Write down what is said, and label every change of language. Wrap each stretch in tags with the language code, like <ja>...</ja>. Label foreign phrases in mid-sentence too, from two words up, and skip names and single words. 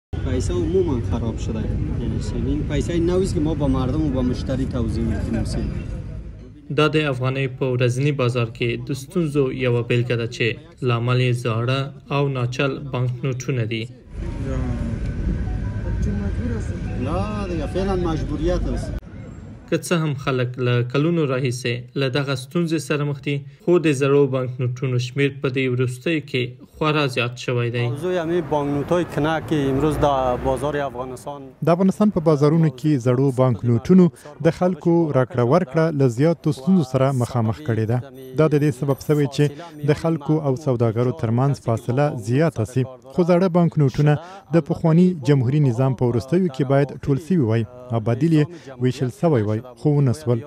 <fa>پیسه عموما خراب شده. یعنی این پیسه نویست که ما با مردم و با مشتری توزیع میکنیم.</fa> <ps>دا د افغانۍ په ورځني بازار کې د ستونزو یوه بیلګه ده چې لامل یې زاړه او ناچل بانکنوټونه دي.</ps> <fa>لا دیگه فعلا مجبوریت است.</fa> <ps>که څه هم خلک له کلونو راهیسې له دغه ستونزې سره مخ دي، خو د زړو بانکنوټونو شمېر په دې وروستیو کې خورا زیات شوی دی.</ps> <fa>موضوع همین بانکنوت‌های کنه که امروز در بازار افغانستان</fa> <ps>د افغانستان په بازارونو کې زړو بانکنوټونو د خلکو راکړه ورکړه له زیاتو ستونزو سره مخامخ کړې ده. دا د دې سبب شوی چې د خلکو او سوداګرو ترمنځ فاصله زیاته سي. خو زاړه بانکنوټونه د پخواني جمهوري نظام په وروستیو کې باید ټول سوي وای او بدیل یې ویشل سوی وای، خو ونه سول.</ps>